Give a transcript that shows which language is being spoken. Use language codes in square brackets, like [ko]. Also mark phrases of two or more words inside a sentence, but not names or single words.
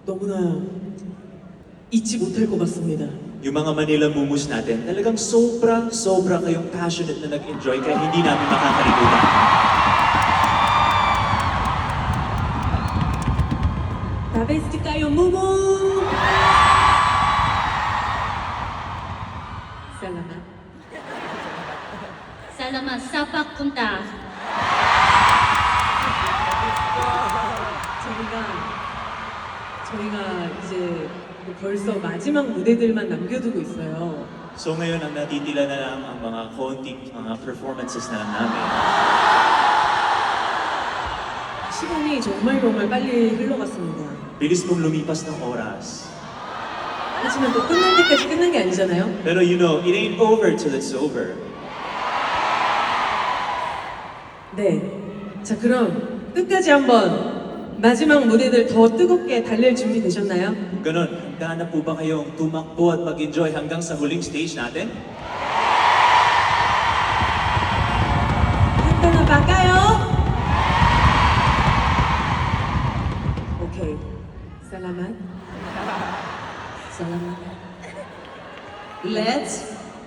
[ko] 너무나 잊지 못할 것 같습니다. [tl] Yung mga Manila Mumus natin, talagang sobra kayong passionate na nag-enjoy kaya hindi namin makakalimutan. 다베스트까요 무무. 살라마. Salamat sa pagpunta. [ko] 저희가 이제 벌써 마지막 무대들만 남겨두고 있어요. [tl] So ngayon, ang natitila na lang ang mga konting mga performances na lang namin. [ko] 시간이 정말 빨리 흘러갔습니다. [tl] Bilis mong lumipas ng oras. [ko] 하지만 또 끝날 때까지 끝난 게 아니잖아요. [en] Pero you know, it ain't over till it's over. [ko] 네. 자, 그럼 끝까지 한번 마지막 무대들 더 뜨겁게 달릴 준비 되셨나요? [tl] Kung ganun, handa na po ba kayong tumakbo at mag-enjoy hanggang sa huling stage natin? handa na ba kayo? [ko] 오케이. [tl] 살라만. Salamat. [en] Let's